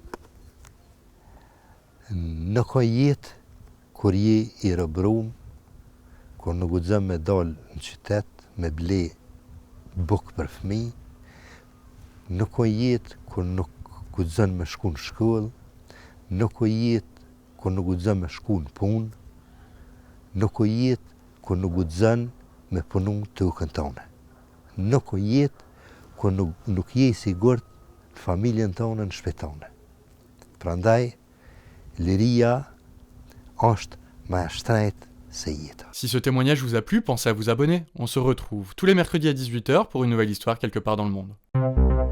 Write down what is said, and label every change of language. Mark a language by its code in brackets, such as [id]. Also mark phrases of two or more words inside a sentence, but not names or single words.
[sq] Nuk ka jetë kur je i robërum, kur nuk guxon me dalë në qytet, me ble bukë për fëmijë, nuk ka jetë kur nuk guxon me shku në shkollë, nuk ka jetë kur nuk guxon me shku në punë, nuk ka jetë kur nuk guxon me punu tokën tonë. Nuk ka jetë kur nuk je i sigurt në familjen tonë në shtëpinë tonë. Prandaj liria është më e shtrejtë se jeta. [fr] Si ce témoignage vous a plu, pensez à vous abonner. On se retrouve tous les mercredis à 18h pour une nouvelle histoire quelque part dans le monde.